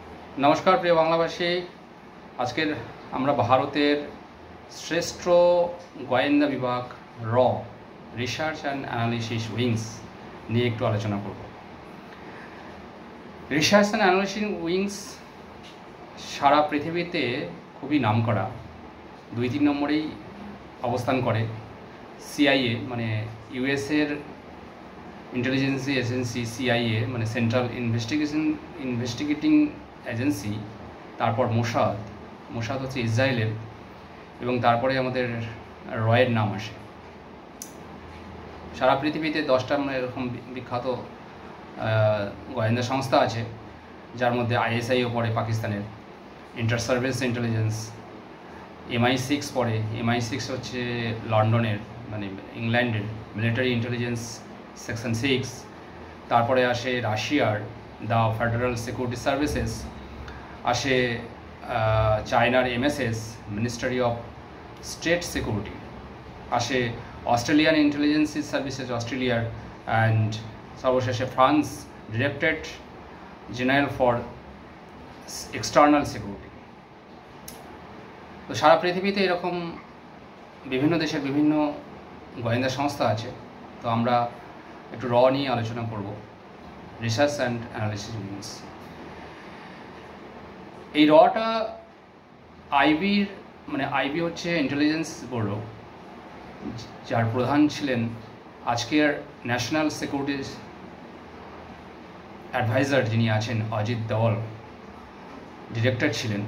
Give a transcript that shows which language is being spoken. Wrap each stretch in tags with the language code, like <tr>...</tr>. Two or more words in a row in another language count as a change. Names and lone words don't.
<bn>নমস্কার প্রিয় বাংলাভাষী। আজকের আমরা ভারতের শ্রেষ্ঠ গোয়েন্দা বিভাগ র রিসার্চ এন্ড এনালিসিস উইংস নিয়ে একটু আলোচনা করব। রিসার্চ এন্ড এনালিসিস উইংস সারা পৃথিবীতে খুবই নামকরা, 2-3 নম্বরেই অবস্থান করে। CIA মানে ইউএসএর</bn> <en>intelligency agency</en> <bn>CIA माने</bn> <en>Central Investigating Agency,</en> <bn>তারপর মোসাদ হচ্ছে ইজরাইলের এবং তারপরে আমাদের রয়ের নাম আসে। সারা পৃথিবীতে 10টা এরকম বিখ্যাত গোয়েন্দা সংস্থা আছে, যার মধ্য ISI ও পড়ে পাকিস্তানের, ইন্টার সার্ভিস ইন্টেলিজেন্স, MI6 পড়ে। MI6 হচ্ছে লন্ডনের মানে ইংল্যান্ডের মিলিটারি ইন্টেলিজেন্স সেকশন 6। তারপরে আসে রাশিয়ার দ্য ফেডারেল সিকিউরিটি সার্ভিসেস, আসে চায়নার MSS মিনিস্ট্রি অফ স্টেট সিকিউরিটি, আসে অস্ট্রেলিয়ান ইন্টেলিজেন্স সার্ভিসেস অস্ট্রেলিয়ার এন্ড সর্বশেষে ফ্রান্স ডাইরেক্টরেট জেনারেল ফর এক্সটার্নাল সিকিউরিটি। তো সারা পৃথিবীতে এরকম বিভিন্ন দেশের বিভিন্ন গোয়েন্দা সংস্থা আছে। তো আমরা একটু র নিয়ে আলোচনা করব, রিসার্চ এন্ড এনালিসিস উইংস। এই রটা আইবির মানে আইবি হচ্ছে ইন্টেলিজেন্স ব্যুরো, যার প্রধান ছিলেন আজকের</bn> <en>National Security Adviser</en> <bn>যিনি আছেন অজিত দোভাল, ডিরেক্টর ছিলেন।</bn>